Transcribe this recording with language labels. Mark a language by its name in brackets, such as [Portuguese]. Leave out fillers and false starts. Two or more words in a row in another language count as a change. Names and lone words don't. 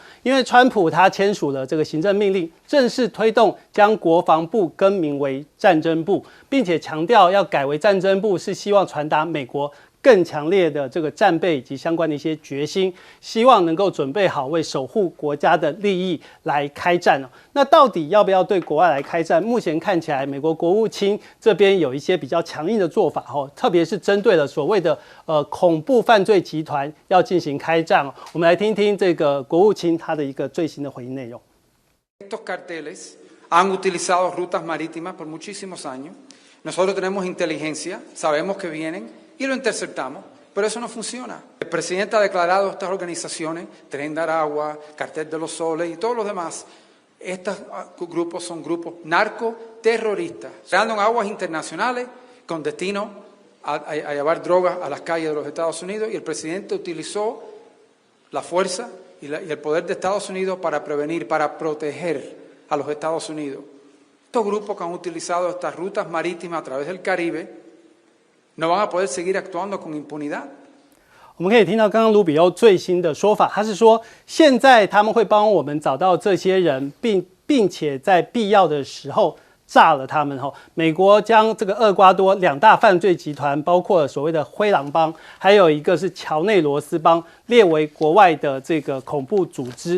[Chinese] 因为川普他签署了这个行政命令，正式推动将国防部更名为战争部，并且强调要改为战争部是希望传达美国更强烈的这个战备以及相关的一些决心，希望能够准备好为守护国家的利益来开战。那到底要不要对国外来开战？目前看起来，美国国务卿这边有一些比较强硬的做法，特别是针对了所谓的恐怖犯罪集团要进行开战。我们来听听这个国务卿他的一个最新的回应内容。 [Spanish] Estos carteles han utilizado rutas marítimas por muchísimos años. Nosotros tenemos inteligencia, sabemos que vienen.Y lo interceptamos, pero eso no funciona. El presidente ha declarado estas organizaciones, Tren de Aragua, Cartel de los Soles y todos los demás, estos grupos son grupos narcoterroristas, creando en aguas internacionales con destino a llevar drogas a las calles de los Estados Unidos, y el presidente utilizó la fuerza y el poder de Estados Unidos para prevenir, para proteger a los Estados Unidos. Estos grupos que han utilizado estas rutas marítimas a través del Caribe,no van a poder seguir actuando con impunidad. [Chinese] 我们可以听到刚刚卢比欧最新的说法，他是说现在他们会帮我们找到这些人，并且在必要的时候炸了他们。美国将这个厄瓜多2大犯罪集团，包括所谓的灰狼帮，还有一个是乔内罗斯帮，列为国外的这个恐怖组织。